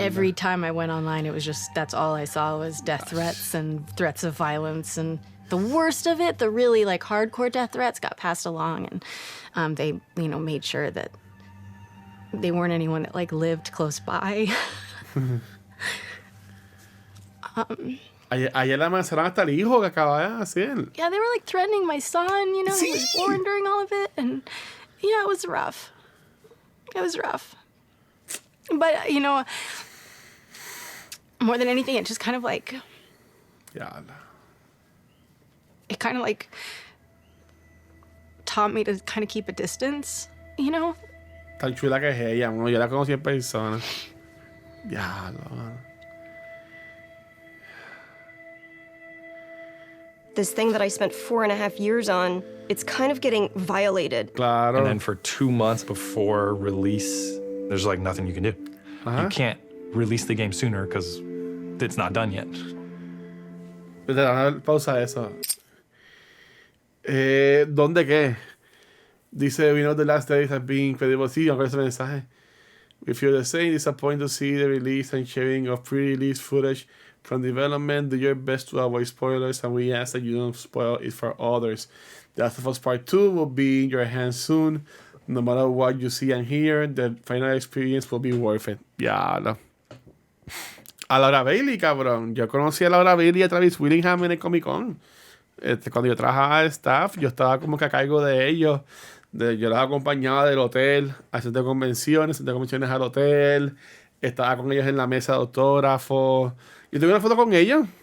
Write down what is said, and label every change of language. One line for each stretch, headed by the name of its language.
English: Every time I went online, it was just, that's all I saw was death threats and threats of violence. And the worst of it, the really like hardcore death threats got passed along. And they, made sure that they weren't anyone that like lived close by.
Spanish: Ayer le amenazaron hasta el hijo que acaba de hacer.
English: Yeah, they were like threatening my son, he was born during all of it. And yeah, it was rough. It was rough. But, more than anything, it just kind of like, it kind of like taught me to kind of keep a distance,
Spanish: Tan chula que es ella, yo la conocí en persona. Diablo, mano.
English: This thing that I spent 4.5 years on, it's kind of getting violated.
Spanish: Claro.
English: And then for 2 months before release, there's like nothing you can do. You can't release the game sooner because it's not done yet.
Spanish: Pausa eso. ¿Dónde qué?
English: Dice, we know the last days have been incredible.
Spanish: Sí, aunque ese mensaje.
English: We feel the same, disappointed to see the release and sharing of pre-release footage from development. Do your best to avoid spoilers, and we ask that you don't spoil it for others. The Last of Us Part 2 will be in your hands soon. No matter what you see and hear, the final experience will be worth it.
Spanish: Ya, A Laura Bailey, cabrón. Yo conocí a Laura Bailey y a Travis Willingham en el Comic Con. Cuando yo trabajaba de staff, yo estaba como que a cargo de ellos. Yo los acompañaba del hotel a centro de convenciones al hotel. Estaba con ellos en la mesa de autógrafos. Yo tuve una foto con ellos.